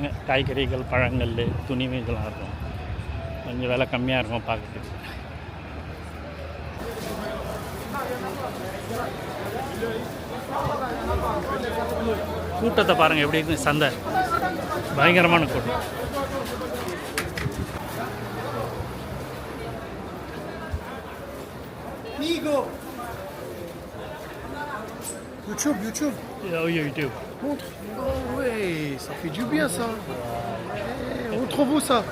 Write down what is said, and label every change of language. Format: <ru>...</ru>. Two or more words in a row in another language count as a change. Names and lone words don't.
<ta>இங்கே காய்கறிகள், பழங்கள், துணிமைகள்லாம் இருக்கும். கொஞ்சம் விலை கம்மியாக இருக்கும் பார்க்குறதுக்கு. கூட்டத்தை பாருங்கள் எப்படி இருக்குது. சந்தை பயங்கரமான கூட்டம்.</ta> <fr>YouTube. Oh, YouTube. Montre. Oh ouais, ça fait du bien ça. On trouve où ça?</fr>